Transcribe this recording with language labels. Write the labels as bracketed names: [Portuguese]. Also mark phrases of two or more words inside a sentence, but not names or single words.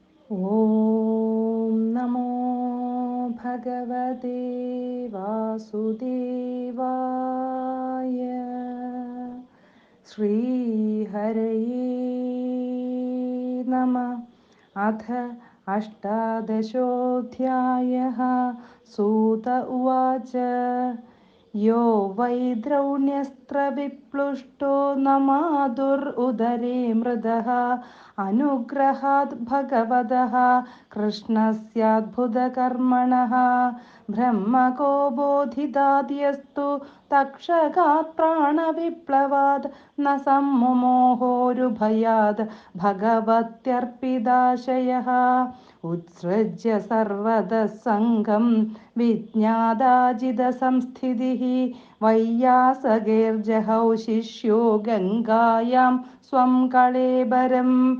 [Sanskrit] ഓം നമോ ഭഗവതേ വാസുദേവായ. ശ്രീഹരയേ നമഃ. അഥ അഷ്ടാദശോऽധ്യായः. सूत उवाच यो वै द्रौण्यस्त्रविप्लुष्टो नमादुरुदरे मृदः अनुग्रहात् भगवतः कृष्णस्याद्भुतकर्मणः ब्रह्मको बोधिदाद्यस्तु तक्षकात् प्राणविप्लवात् न सम्मुमोहोरुभयात् भगवत्यर्पिताशयः उत्सृज्य सर्वतः सङ्गं विज्ञादाजितसंस्थितिः वैयासगैर्जहौ शिष्यो गङ्गायां स्वं कळेबरं